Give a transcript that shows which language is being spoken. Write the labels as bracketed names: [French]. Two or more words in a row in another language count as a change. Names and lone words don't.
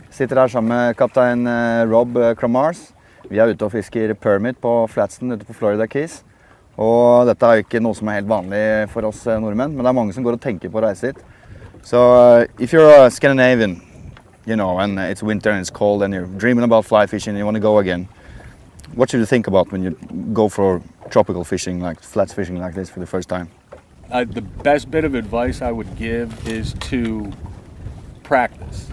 [Norwegian] Sitter her sammen med kaptein Rob Kramars. Vi ute og fisker permit på Flatston ute på Florida Keys. Og dette ikke noe som helt vanlig for oss nordmenn, men det mange som går og tenker på å reise hit. [English] So if you're a Scandinavian, and it's winter and it's cold and you're dreaming about fly fishing and you want to go again, what should you think about when you go for tropical fishing, like flats fishing like this for the first time? The best bit of advice I would give is to practice.